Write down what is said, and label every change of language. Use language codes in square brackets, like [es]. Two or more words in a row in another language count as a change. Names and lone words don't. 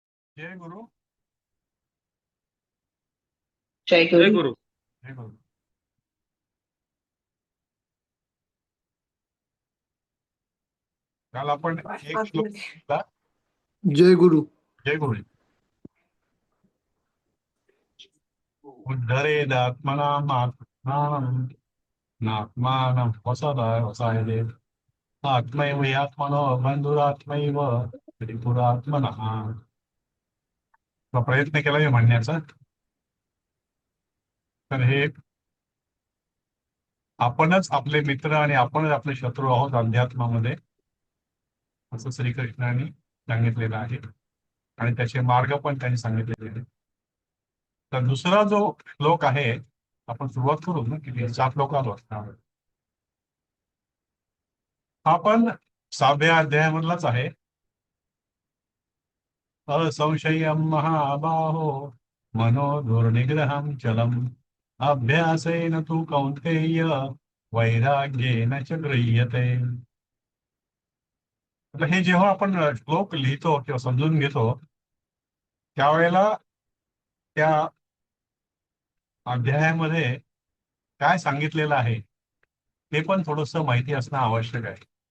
[mr] जय गुरु. जय जय गुरु. गुरु. जय गुरु. काल आपण एक श्लोक घेतला. जय गुरु. जय गुरु. [sa] उद्धरेदात्मनात्मानं नात्मानं वसायते आत्मैव आत्मनो बंधुरात्मैव त्रिपुरात्मनः. [mr] प्रयत्न केला मी म्हणण्याचा. तर हे आपणच आपले मित्र आणि आपणच आपले शत्रू आहोत अध्यात्मामध्ये, असं श्रीकृष्णांनी सांगितलेलं आहे आणि त्याचे मार्ग पण त्यांनी सांगितलेले आहेत. तर दुसरा जो श्लोक आहे, आपण सुरुवात करू ना, किती 7 लोक आलो. हा पण 6व्या अध्यायामधलाच आहे. [sa] असंशयं महाबाहो मनो दुर्निग्रहं चलम् अभ्यासेन तु कौन्तेय वैराग्येन च गृह्यते. [mr] आता हे जेव्हा आपण श्लोक लिहितो किंवा समजून घेतो, त्यावेळेला त्या अध्यायामध्ये काय सांगितलेलं आहे ते पण थोडंसं माहिती असणं आवश्यक आहे.